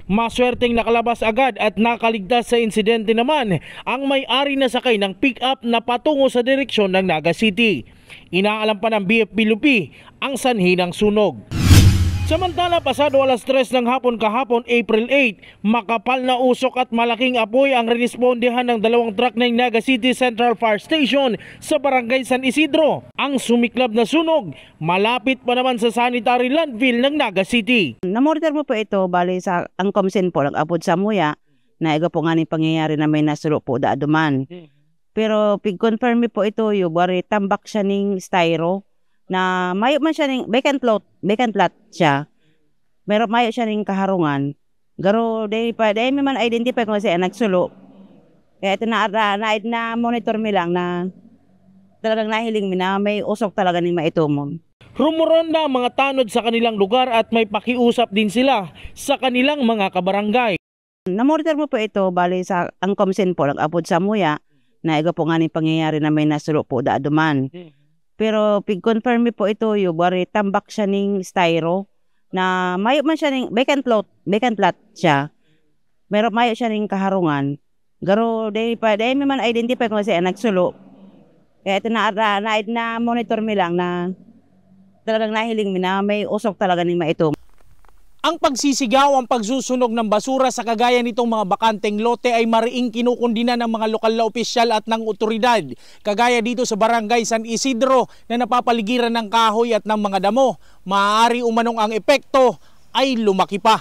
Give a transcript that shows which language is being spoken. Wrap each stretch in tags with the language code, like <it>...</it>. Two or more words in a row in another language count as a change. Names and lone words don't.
<tl>Maswerteng nakalabas agad at nakaligtas sa insidente naman ang may-ari na sakay ng pick-up na patungo sa direksyon ng Naga City. Inaalam pa ng BFP Lupi ang sanhi ng sunog. Samantala, pasado alas 3 ng hapon kahapon, April 8, makapal na usok at malaking apoy ang rerespondehan ng dalawang truck ng Naga City Central Fire Station sa barangay San Isidro. Ang sumiklab na sunog, malapit pa naman sa sanitary landfill ng Naga City.</tl> <bik>Namonitor mo po ito, bali sa ang komsen po, nag-apod sa muya, na iga po nga ni pangyayari na may nasulo po daaduman. Pero pig-confirm po ito, yung bari tambak siya ng styro, na mayo man siya ning</bik> <en>vacant lot</en> <bik>siya. Meron mayo siya ning kaharungan. Garo day man identify kung siya nagsulo. Kaya ito na monitor mi lang na talagang nahiling mi na may usok talaga ning maitumon.</bik> <tl>Rumuronda ang mga tanod sa kanilang lugar at may pakiusap din sila sa kanilang mga kabarangay.</tl> <bik>Namonitor mo po ito, bali sa ang komsen po, nag-apod sa muya, na iga po nga ni pangyayari na may nasulo po daaduman. Pero pig-confirm po ito, yung bari tambak siya ng styro, na mayo man siya ning</bik> <en>vacant lot</en> <bik>siya. Meron mayo siya ning kaharungan. Garo day man identify kung siya nagsulo. Kaya ito na monitor mi lang na talagang nahiling mi na may usok talaga ning maitom.</bik> <tl>Ang pagsisigaw, ang pagsusunog ng basura sa kagaya nitong mga bakanteng lote ay mariing kinukundina ng mga lokal na opisyal at ng otoridad. Kagaya dito sa barangay San Isidro na napapaligiran ng kahoy at ng mga damo. Maaari umanong ang epekto ay lumaki pa.</tl>